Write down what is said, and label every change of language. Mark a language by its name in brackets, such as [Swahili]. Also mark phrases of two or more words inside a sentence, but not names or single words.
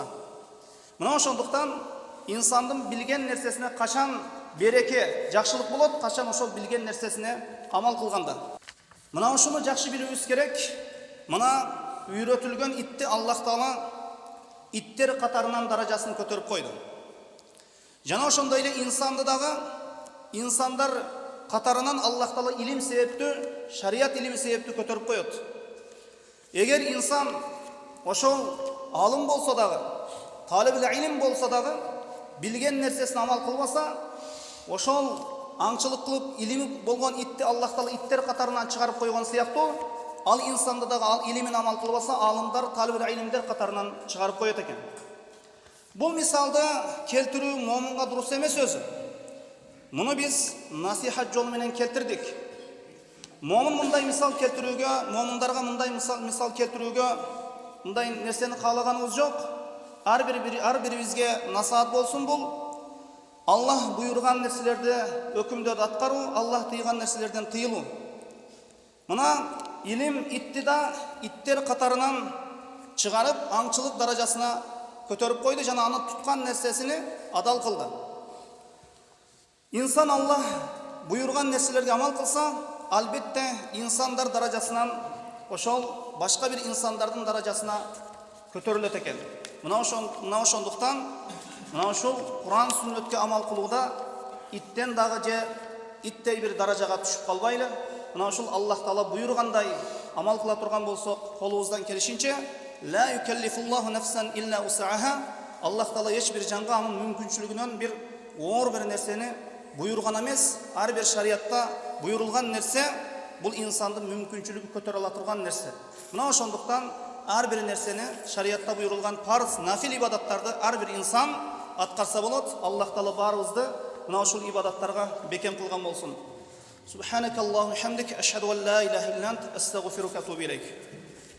[Kyrgyz] Мына ошондуктан инсандын билген нерсесине качан береке, жакшылык болот, качан ошол билген нерсесине амал кылганда. Мына ошону жакшы билүүбүз керек. Мына үйрөтүлгөн итти Аллах Таала иттер катарынан даражасын көтөрүп койду. Жана ошондой эле инсанды дагы инсандар қатарынан [Kazakh] Аллах Тағала илим себепті, шариат илими себепті көтеріп қойды. Егер инсан ошол алым болса дағы, талибул илим болса дағы, билген нәрсесін амал қылбаса, ошол аңчылық қылып илими болған итті Аллах Тағала иттер қатарынан шығарып қойған сияқты, ал инсанды дағы ал илимин амал қылбаса, алымдар, талибул илимдер қатарынан шығарып қояды екен. Бұл мисалды келтіру момынға дұрыс емес өзі. Мұны біз насихат жолымен келтірдік. Момын мұндай мисал келтіруге, момындарға мұндай мисал келтіруге мұндай нәрсені қалағанымыз жоқ. Әрбірімізге насихат болсын бұл. Аллах бұйырған нәрселерді өкімдерді атқару, Аллах тыйған нәрселерден тыйылу. Мына илим итті да иттер қатарынан шығарып, аңшылық даражасына көтеріп қойды, жана аны тұтқан нәрсесini адал қылды. Инсан Аллах бұйырған нәрселерге амал қылса, албетте инсандар даражасынан ошол башқа бір инсандардың даражасына көтеріледі екен. [Kyrgyz] Мына ошондуктан мына ошол Куран сүннөткө амал кылууда иттен дагы же иттей бір даражаға түшүп калбайлы. Мына ошол Аллах Таала буйргандай амал кыла турган болсок, колубуздан келишинче [Arabic] لا يكلف الله نفسا إلا وسعها. [Kyrgyz] Аллах Таала эч бир жанга анын мүмкүнчүлүгүнөн бир оор бир нерсени буйрган эмес. Ар бир шариатта буйрулган нерсе бул инсандын мүмкүнчүлүгү көтөрө ала турган нерсе. Мына ошондуктан ар бир нерсени шариатта буйрулган парыз, нафил ибадаттарды ар бир инсан аткарса болот. Аллах Таала баарыбызды мына ошол ибадаттарга бекем кылган болсун. [Arabic] سبحانك اللهم وبحمدك, أشهد أن لا إله إلا أنت، أستغفرك وأتوب إليك.